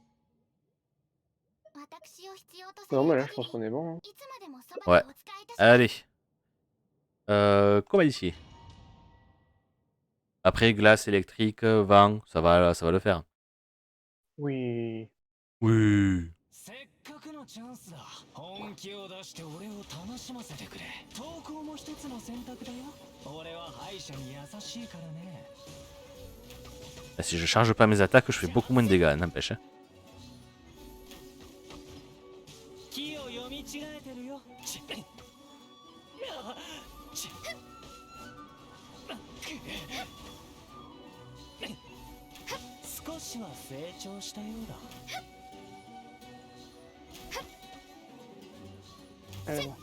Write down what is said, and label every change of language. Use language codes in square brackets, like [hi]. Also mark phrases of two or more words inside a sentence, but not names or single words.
[fr] Non, mais là, je pense qu'on est bon. Hein. Ouais. Allez. Comment ici? Après, glace, électrique, vent, ça va le faire. Oui. Oui. [ja] せっかくのチャンスだ。本気を出して俺を楽しませてくれ。投稿も一つの選択だよ。俺は敗者に優しいからね。 [fr] Si je charge pas mes attaques, je fais beaucoup moins de dégâts, n'empêche. Hein. [ja] 気を読み違えてるよ。ち少しは成長したようだ。 [fr] Allez, bon.